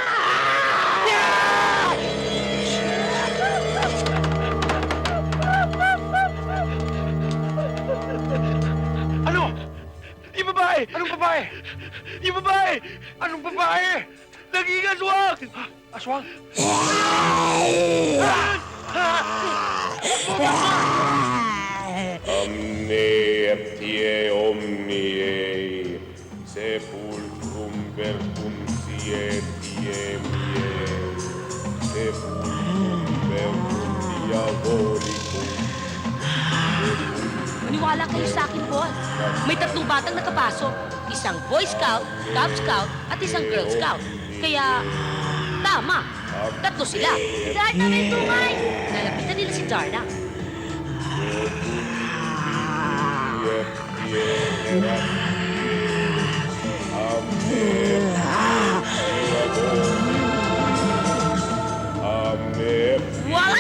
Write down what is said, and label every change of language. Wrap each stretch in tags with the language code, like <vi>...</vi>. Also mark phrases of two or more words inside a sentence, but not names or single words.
<tl>Ano? Yung babae! Anong babae? Yung babae! Anong babae? Naging aswang! Aswang? Amnetie omniae, sepulcrum verbum sietiae miei, sepulcrum verbum diabolicum. Maniwala kayo sa akin, boss. May 3 batang nakapasok. Isang Boy Scout, Cub Scout, at isang Girl Scout. Kaya, tama. 3 sila. Si Darna may tungay! Nalapitan nila si Darna. Wala!</tl>